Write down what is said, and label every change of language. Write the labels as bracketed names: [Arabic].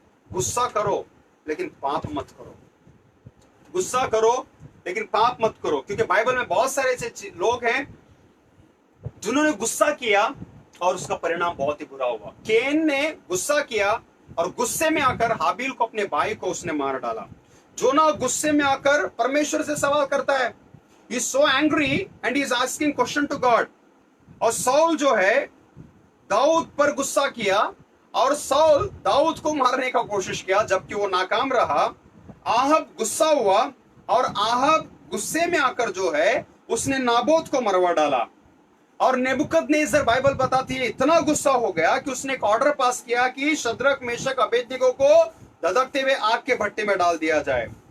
[Hindi] गुस्सा करो लेकिन पाप मत करो, गुस्सा करो लेकिन पाप मत करो। क्योंकि बाइबल में बहुत सारे ऐसे लोग हैं जिन्होंने गुस्सा किया और उसका परिणाम बहुत ही बुरा हुआ। केन ने गुस्सा किया और गुस्से में आकर हाबिल को, अपने भाई को, उसने मार डाला। जोना गुस्से में आकर परमेश्वर से सवाल करता है, [English] he is so angry and he is asking question to God। [Hindi] और सौल जो है दाऊद पर गुस्सा किया और सौल दाऊद को मारने का कोशिश किया, जबकि वो नाकाम रहा। आहब गुस्सा हुआ और आहब गुस्से में आकर जो है उसने नाबोत को मरवा डाला। और नेबुकदनेस्सर, बाइबल बताती है, इतना गुस्सा हो गया कि उसने एक ऑर्डर पास किया कि शद्रक, मेशक, अबेदनिगो को धधकते हुए आग के भट्टे में डाल दिया जाए।